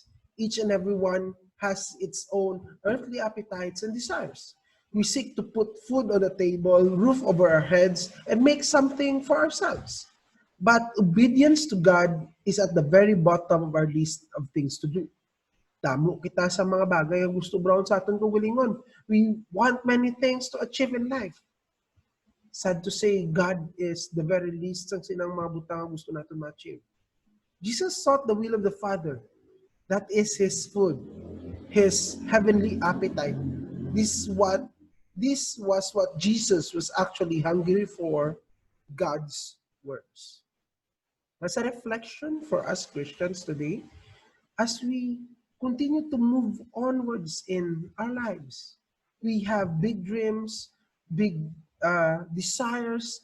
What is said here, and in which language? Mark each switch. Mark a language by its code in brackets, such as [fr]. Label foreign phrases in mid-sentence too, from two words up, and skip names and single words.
[en] Each and every one has its own earthly appetites and desires. We seek to put food on the table, roof over our heads, and make something for ourselves. But obedience to God is at the very bottom of our list of things to do. [hil] Damo kita sa mga bagay ang gusto brown sa aton kagalingon. [en] We want many things to achieve in life. Sad to say, God is the very least [hil] ng sinang mga butang ang gusto natin ma-achieve. [en] Jesus sought the will of the Father. That is His food, His heavenly appetite. This was what Jesus was actually hungry for, God's words. As a reflection for us Christians today, as we continue to move onwards in our lives, we have big dreams, big desires.